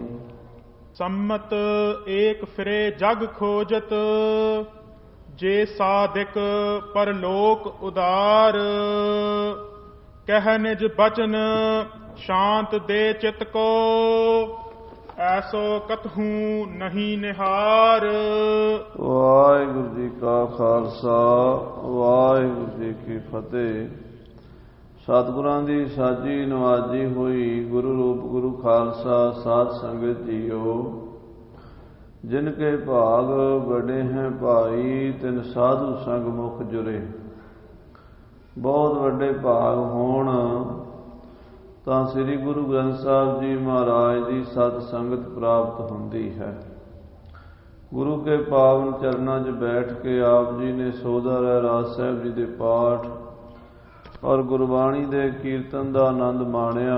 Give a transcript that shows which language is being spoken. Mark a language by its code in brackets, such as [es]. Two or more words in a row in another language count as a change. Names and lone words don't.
[hi] सम्मत एक फिरे जग खोजत, जे साधिक परलोक उदार। कह निज बचन शांत दे चित को, ऐसो कतहू नहीं निहार। [pa] ਵਾਹਿਗੁਰੂ ਜੀ ਕਾ ਖਾਲਸਾ, ਵਾਹਿਗੁਰੂ ਜੀ ਕੀ ਫਤਿਹ। सतगुਰਾਂ ਦੀ ਸਾਜੀ ਨਵਾਜੀ ਹੋਈ ਗੁਰੂ ਰੂਪ ਗੁਰੂ ਖਾਲਸਾ ਸਾਧ ਸੰਗਤ ਜੀਓ। [hi] जिन के भाग बड़े हैं भाई, तिन साधु संग मुख जुरे। [pa] ਬਹੁਤ ਵੱਡੇ ਭਾਗ ਹੋਣ ਤਾਂ ਸ੍ਰੀ ਗੁਰੂ ਗ੍ਰੰਥ ਸਾਹਿਬ ਜੀ ਮਹਾਰਾਜ ਦੀ ਸਤ ਸੰਗਤ ਪ੍ਰਾਪਤ ਹੁੰਦੀ ਹੈ। ਗੁਰੂ ਕੇ ਪਾਵਨ ਚਰਨਾਂ 'ਚ ਬੈਠ ਕੇ ਆਪ ਜੀ ਨੇ ਸੋਧਾ ਰਹਿਰਾਸ ਸਾਹਿਬ ਜੀ ਦੇ ਪਾਠ ਔਰ ਗੁਰਬਾਣੀ ਦੇ ਕੀਰਤਨ ਦਾ ਆਨੰਦ ਮਾਣਿਆ।